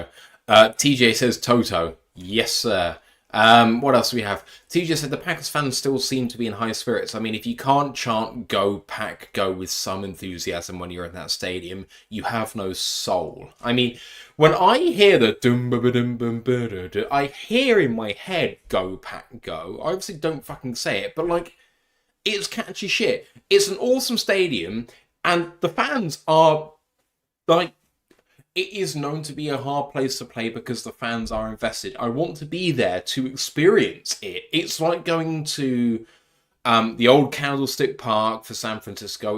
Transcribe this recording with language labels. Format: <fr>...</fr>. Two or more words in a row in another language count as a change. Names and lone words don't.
<en>TJ says Toto. Yes, sir. What else do we have? TJ said the Packers fans still seem to be in high spirits. I mean, if you can't chant "Go Pack Go" with some enthusiasm when you're in that stadium, you have no soul. I mean, when I hear the dum ba dum bum ba, I hear in my head "Go Pack Go." I obviously don't fucking say it, but like, it's catchy shit. It's an awesome stadium, and the fans are like, it is known to be a hard place to play because the fans are invested. I want to be there to experience it. It's like going to the old Candlestick Park for San Francisco.</en>